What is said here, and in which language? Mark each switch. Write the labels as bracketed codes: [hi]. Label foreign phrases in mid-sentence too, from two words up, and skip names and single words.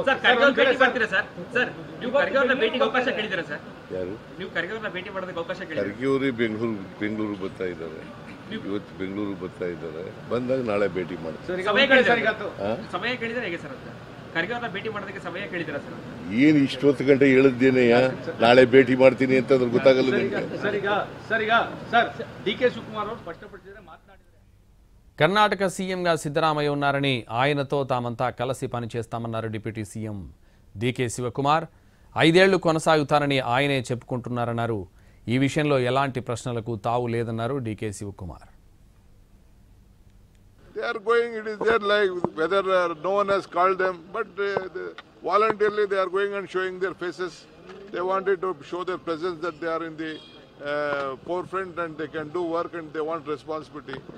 [kn] ಯಾರು ಖರ್ಗೆ ಅವರು ಬೆಂಗಳೂರು ಬರ್ತಾ ಇದ್ದಾರೆ. ಇವತ್ತು ಬೆಂಗಳೂರು ಬರ್ತಾ ಇದ್ದಾರೆ. ಬಂದಾಗ ನಾಳೆ ಭೇಟಿ ಮಾಡ್ತಾರೆ. ಏನು ಇಷ್ಟೊತ್ತು ಗಂಟೆ ಹೇಳಿದ್ದೇನೆಯಾ ನಾಳೆ ಭೇಟಿ ಮಾಡ್ತೀನಿ ಅಂತ ಅದ್ರ ಗೊತ್ತಾಗಲ್ಲ ನಿಮಗೆ. [te] కర్ణాటక సీఎంగా సిద్ధరామయ్య ఉన్నారని, ఆయనతో తామంతా కలిసి పనిచేస్తామన్నారు [en] deputy CM [te] డీకే శివకుమార్. 5 ఏళ్లు కొనసాగుతారని ఆయనే చెప్పుకుంటున్నారన్నారు. ఈ విషయంలో ఎలాంటి ప్రశ్నలకు తావు లేదన్నారు డీకే శివకుమార్. [en] They are going, it is there like whether no one has called them, but voluntarily they are going and showing their faces. They wanted to show their presence that they are in the forefront and they can do work and they want responsibility.